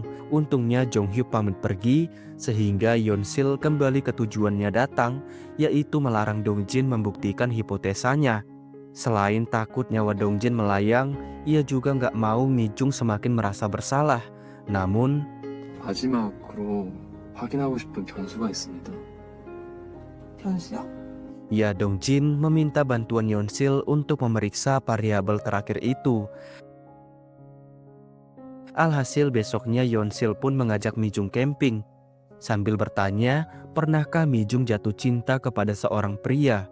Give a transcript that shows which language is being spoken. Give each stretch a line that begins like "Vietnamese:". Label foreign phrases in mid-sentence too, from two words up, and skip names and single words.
Indonesian: Untungnya Jung Hyuk pamit pergi, sehingga Yeon Sil kembali ke tujuannya datang, yaitu melarang Dong Jin membuktikan hipotesanya. Selain takut nyawa Dongjin melayang, ia juga nggak mau Mi-jung semakin merasa bersalah. Namun,
Korean: 마지막으로 확인하고 싶은 변수가 있습니다. 변수요?
Indonesian: ya Dongjin meminta bantuan Yeonsil untuk memeriksa variabel terakhir itu. Alhasil besoknya Yeonsil pun mengajak Mi-jung camping. Sambil bertanya, pernahkah Mi-jung jatuh cinta kepada seorang pria?